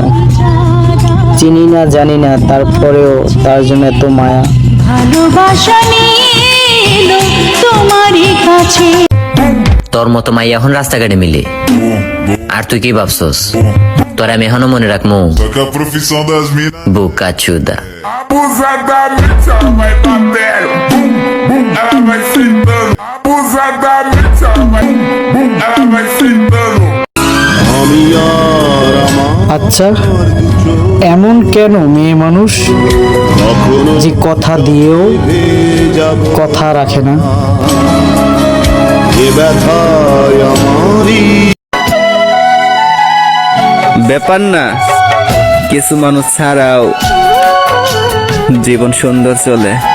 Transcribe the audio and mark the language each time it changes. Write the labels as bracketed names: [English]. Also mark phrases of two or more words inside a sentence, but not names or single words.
[Bangla] চিনি না জানি না, তারপরেও তার জন্য এত মায়া। ভালোবাসা নিল তোমারই কাছে। তোর মতো মাই এখন রাস্তাঘাটে মিলে, আর তুই কি ভাবছস তোর আমি এখনো মনে রাখমু? [Portuguese] Só que a profissão das minas. [Bangla] বুকা চুদা। [Portuguese] Abusadamente ela vai batendo. Bum, bum, ela vai sentando. Abusadamente ela vai sentando. [Bangla] আচ্ছা, এমন কেন মেয়ে মানুষ যে কথা দিয়েও কথা রাখে না? ব্যাপার না, কিছু মানুষ ছাড়াও জীবন সুন্দর চলে।